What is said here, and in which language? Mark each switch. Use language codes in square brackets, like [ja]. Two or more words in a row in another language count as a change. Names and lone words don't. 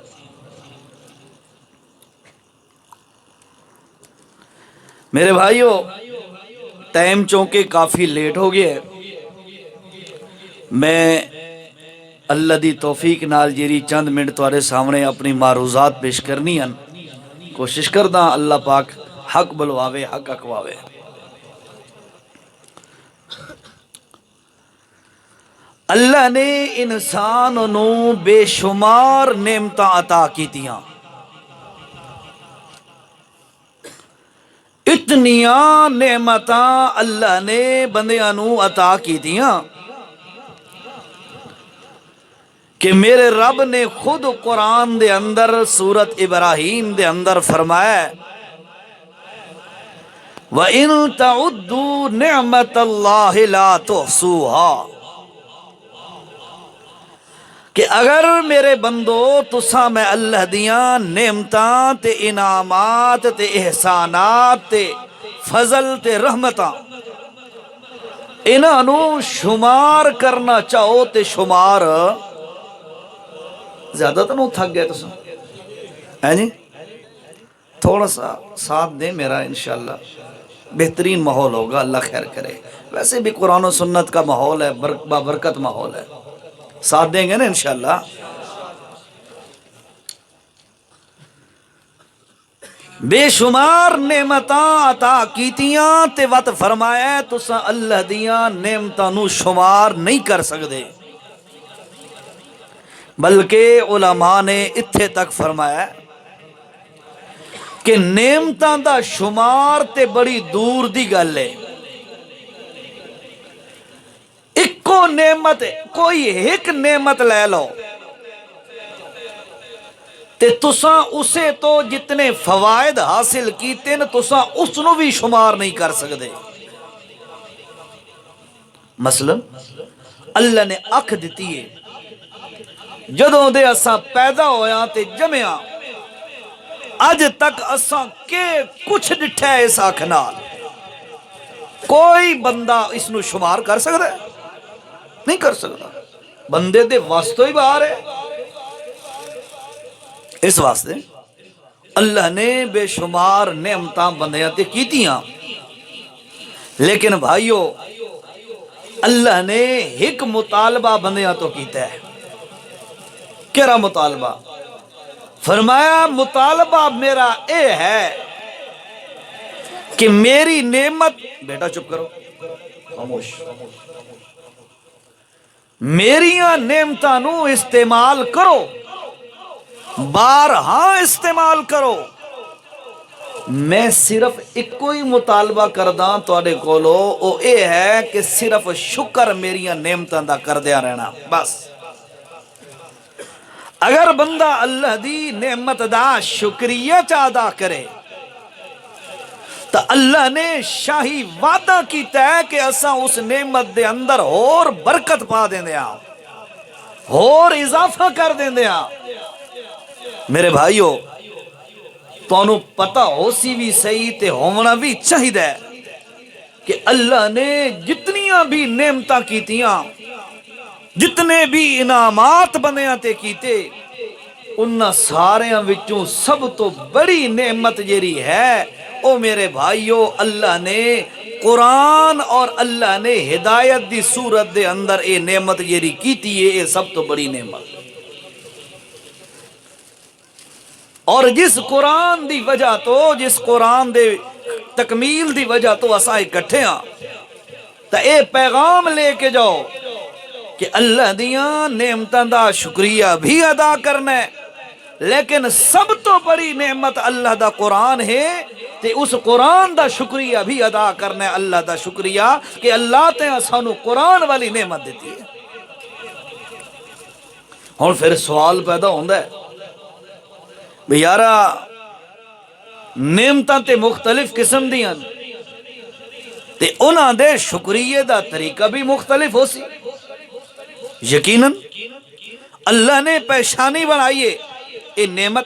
[pa] میرے بھائیو، ٹائم چونکہ کافی لیٹ ہو گیا ہے، میں اللہ دی توفیق نال جیری چند منٹ تمہارے سامنے اپنی معروضات پیش کرنی ہیں، کوشش کردہ اللہ پاک حق بلواوے، حق اکواوے۔ اللہ نے انسان نو بے شمار نعمتاں عطا کیتیاں، اتنیاں نعمتاں اللہ نے بندیاں نو عطا کیتیاں کہ میرے رب نے خود قرآن دے اندر سورت ابراہیم دے اندر فرمایا [ar] وَإِن تَعُدُّوا نِعْمَةَ اللَّهِ لَا تُحْصُوهَا، [pa] کہ اگر میرے بندو تساں میں اللہ دیاں نعمتاں تے انعامات تے احسانات تے فضل تے رحمتاں انہاں نو شمار کرنا چاہو تے شمار زیادہ تو نہ تھک گئے تساں [ur] ہے جی تھوڑا سا ساتھ دیں میرا انشاءاللہ بہترین ماحول ہوگا اللہ خیر کرے ویسے بھی قرآن و سنت کا ماحول ہے بابرکت ماحول ہے ساتھ دیں گے نا انشاءاللہ [pa] بے شمار نعمتاں عطا کیتیاں تے وقت فرمایا تساں اللہ دیاں نعمتاں نو شمار نہیں کر سکدے بلکہ علماء نے اتھے تک فرمایا کہ نعمتاں دا شمار تے بڑی دور دی گل ہے اکو نعمت کوئی ایک نعمت لے لو تے تساں اسے تو جتنے فوائد حاصل کیتے نا تساں اس نو بھی شمار نہیں کر سکدے مثلا اللہ نے اکھ دیتی ہے جدوں دے اساں پیدا ہویا تے جمعیاں اج تک اساں کے کچھ ڈٹھا ہے اس اکھ نال کوئی بندہ اس نو شمار کر سکدا ہے نہیں کر سکتا بندے دے واسطے ہی باہر ہے اس واسطے اللہ نے بے شمار نعمتاں بندیاں تے کیتیاں لیکن بھائیو اللہ نے ایک مطالبہ بندیاں تو کیتا ہے کیڑا مطالبہ فرمایا مطالبہ میرا اے ہے کہ میری نعمت بیٹا چپ کرو خاموش میریاں نعمتاں نو استعمال کرو بارہا استعمال کرو میں صرف ایک کوئی مطالبہ کرداں تواڈے کولو او اے ہے کہ صرف شکر میریاں نعمتاں دا کردیا رہنا بس اگر بندہ اللہ دی نعمت دا شکریہ چا ادا کرے تو اللہ نے شاہی وعدہ کیتا ہے کہ اساں اس نعمت دے اندر اور برکت پا دیں دیا اور اضافہ کر دیں دیا میرے بھائیو تانوں پتہ ہو سی بھی صحیح تے ہونا بھی چاہیے کہ اللہ نے جتنیاں بھی نعمتاں کیتیاں جتنے بھی انعامات بندیاں تے کیتے انہاں ساریاں وچوں سب تو بڑی نعمت جیری ہے او میرے بھائیو اللہ نے قرآن اور اللہ نے ہدایت دی صورت دے اندر اے نعمت جیری کیتی ہے اے سب تو بڑی نعمت اور جس قرآن دی وجہ تو جس قرآن دے تکمیل دی وجہ تو اساں اکٹھے ہاں تا اے پیغام لے کے جاؤ کہ اللہ دیاں نعمتاں دا شکریہ بھی ادا کرنا ہے لیکن سب تو بڑی نعمت اللہ دا قرآن ہے تے اس قرآن دا شکریہ بھی ادا کرنا ہے اللہ دا شکریہ کہ اللہ تے اسانو قرآن والی نعمت دیتی ہے اور پھر سوال پیدا ہوندہ ہے بھئی یارا نعمتاں تے مختلف قسم دیاں تے انہاں دے شکریہ دا طریقہ بھی مختلف ہو سی یقیناً اللہ نے پیشانی بنائیے اے نعمت